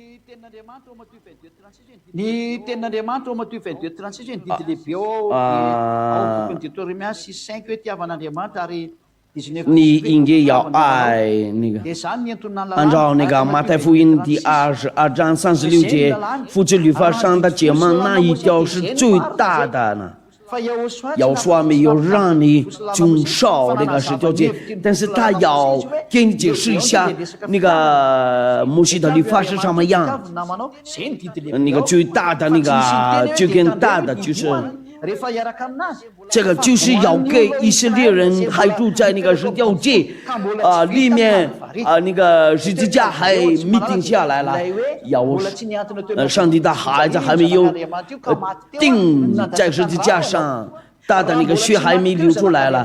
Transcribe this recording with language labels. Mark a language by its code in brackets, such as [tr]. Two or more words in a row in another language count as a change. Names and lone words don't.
[mg] Ny tenin'Andriamanitra ao Matthieu 22:36 ny didy lehibe ao tokony détournement 6:5 hoe tiavan'Andriamanitra ary 19 [zh] 你应该要爱那个。 [mg] dia zany ny entonana [zh] 按照那个马太福音第22章36节，复制律法上的诫命哪一条是最大的呢？ [mg] fa Yahoshua [zh] 要说没有让你遵守那个十条诫，但是他要给你解释一下那个摩西的律法是什么样。 [mg] namanao zay ny didy lehibe [zh] 那个最大的那个最更大的就是。 [mg] rehefa iaraka aminazy [zh] 这个就是要给以色列人还住在那个十条诫里面那个十字架还没定下来了，上帝的孩子还没有钉在十字架上，他的那个血还没流出来了。